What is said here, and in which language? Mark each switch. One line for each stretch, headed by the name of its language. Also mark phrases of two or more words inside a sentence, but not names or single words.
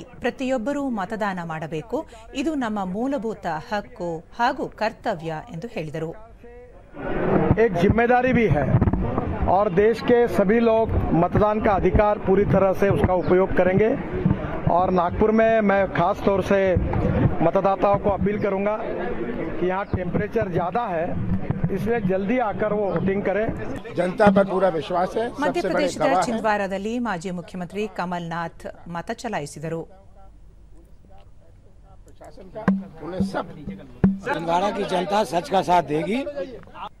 Kannada: ಪ್ರತಿಯೊಬ್ಬರೂ ಮತದಾನ ಮಾಡಬೇಕು, ಇದು ನಮ್ಮ ಮೂಲಭೂತ ಹಕ್ಕು ಹಾಗೂ ಕರ್ತವ್ಯ ಎಂದು ಹೇಳಿದರು.
Hindi: एक जिम्मेदारी भी है और देश के सभी लोग मतदान का अधिकार पूरी तरह से उसका उपयोग करेंगे और नागपुर में मैं खास तौर से मतदाताओं को अपील करूंगा कि यहाँ टेम्परेचर ज़्यादा है, इसलिए जल्दी आकर वो वोटिंग करें. जनता पर पूरा विश्वास है.
Kannada: ಮಧ್ಯಪ್ರದೇಶದ ಚಿಂದ್ವಾರದಲ್ಲಿ ಮಾಜಿ ಮುಖ್ಯಮಂತ್ರಿ ಕಮಲ್ನಾಥ್ ಮತ ಚಲಾಯಿಸಿದರು.
Hindi: छिंदवाड़ा की जनता सच का साथ देगी.